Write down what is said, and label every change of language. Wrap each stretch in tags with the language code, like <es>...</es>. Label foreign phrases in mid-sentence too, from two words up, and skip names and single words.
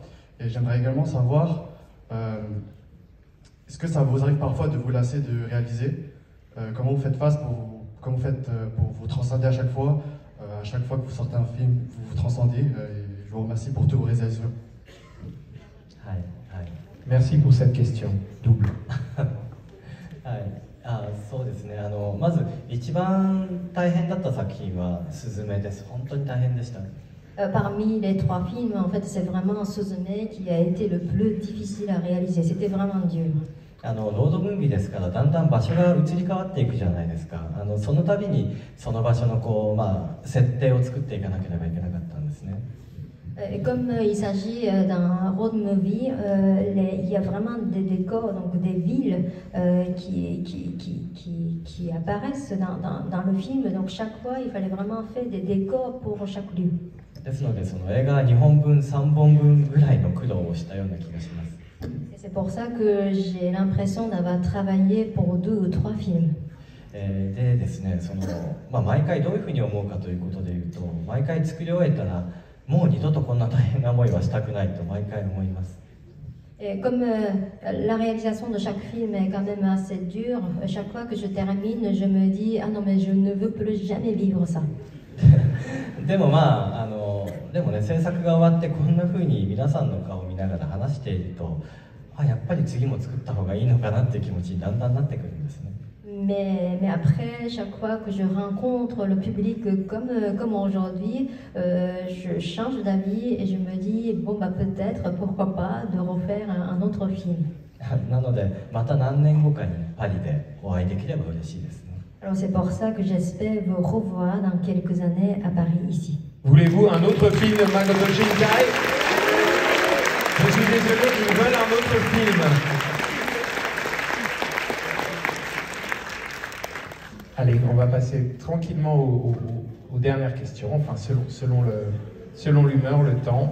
<fr>Et j'aimerais également savoir, est-ce que ça vous arrive parfois de vous lasser de réaliser? Comment vous faites face comment vous faites pour vous transcender à chaque fois que vous sortez un film, vous vous transcendez, et je vous remercie pour toutes vos réalisations. Merci pour cette question double.</fr> <ja>そうですね、まず一番大変だった作品はスズメです。本当に大変でした。</ja> <fr>Parmi les 3 films, en fait, c'est vraiment Suzume qui a été le plus difficile à réaliser. C'était vraiment dur.</fr> <ja>ロードムービーですからだんだん場所が移り変わっていくじゃないですか。その度にその場所の設定を作っていかなければいけなかったんですね。</ja> <fr>Et comme il s'agit d'un</fr> <en>road movie,</en> <fr>il y a vraiment des décors, donc des villes qui apparaissent dans le film. Donc chaque fois, il fallait vraiment faire des décors pour chaque lieu.</fr> <ja>ですのでその映画2本分3本分ぐらいの苦労をしたような気がします。</ja> <fr>C'est pour ça que j'ai l'impression d'avoir travaillé pour 2 ou 3 films.</fr> <ja>でですね、毎回どういうふうに思うかということでいうと、毎回作り終えたらもう二度とこんな大変な思いはしたくないと毎回思います。</ja> <fr>Et comme la réalisation de chaque film est quand même assez dure, chaque fois que je termine, je me dis ah non mais je ne veux plus jamais vivre ça.</fr> <ja>でもでもね、制作が終わってこんな風に皆さんの顔を見ながら話していると、やっぱり次も作った方がいいのかなっていう気持ちにだんだんなってくるんですね。</ja> <fr>Mais après, chaque fois que je rencontre le public comme aujourd'hui, je change d'avis et je me dis bon bah peut-être, pourquoi pas, de refaire un autre film.</fr> <ja>なのでまた何年後かにパリでお会いできれば嬉しいですね。</ja> <fr>Alors c'est pour ça que j'espère vous revoir dans quelques années à Paris ici. Voulez-vous un autre film Makoto Shinkai? désolé, ils veulent un autre film. Allez, on va passer tranquillement aux dernières questions, enfin selon l'humeur, le temps.</fr>